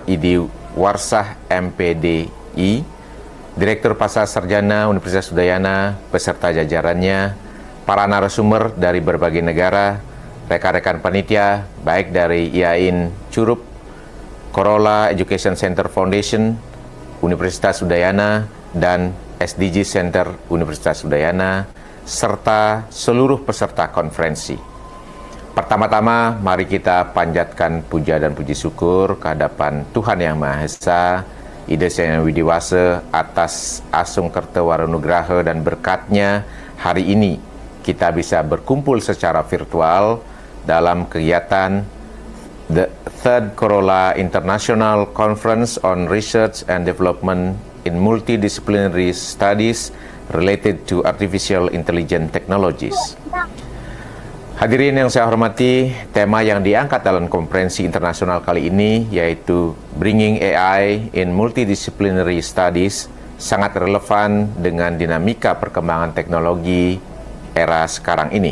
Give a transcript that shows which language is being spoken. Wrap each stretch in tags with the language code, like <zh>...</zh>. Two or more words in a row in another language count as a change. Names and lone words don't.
<id>Idi Warsah MPDI, Direktur Pasca Sarjana Universitas Udayana, beserta jajarannya, para narasumber dari berbagai negara, rekan-rekan panitia, baik dari IAIN Curup, Corolla Education Center Foundation, Universitas Udayana, dan SDG Center Universitas Udayana, serta seluruh peserta konferensi. Pertama-tama, mari kita panjatkan puja dan puji syukur kehadapan Tuhan Yang Maha Esa, Ida Sang Widiwasa, atas asung kerta waranugraha dan berkatnya hari ini kita bisa berkumpul secara virtual dalam kegiatan The Third Corolla International Conference on Research and Development in Multidisciplinary Studies related to Artificial Intelligence Technologies. Hadirin yang saya hormati, tema yang diangkat dalam konferensi internasional kali ini yaitu Bringing AI in Multidisciplinary Studies sangat relevan dengan dinamika perkembangan teknologi era sekarang ini.</id>